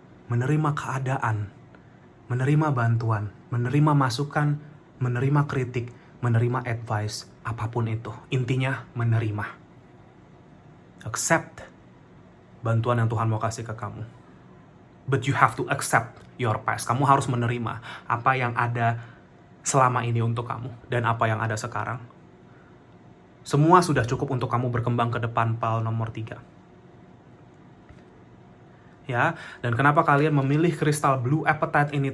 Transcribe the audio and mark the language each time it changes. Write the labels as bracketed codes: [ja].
[id] Menerima keadaan. Menerima bantuan. Menerima masukan. Menerima kritik. Menerima advice. Apapun itu. Intinya menerima. Accept bantuan yang Tuhan mau kasih ke kamu. [en] But you have to accept your past. [id] Kamu harus menerima apa yang ada selama ini untuk kamu. Dan apa yang ada sekarang. Semua sudah cukup untuk kamu berkembang ke depan, Paul nomor 3. Ya, dan kenapa kalian memilih kristal blue apatite ini?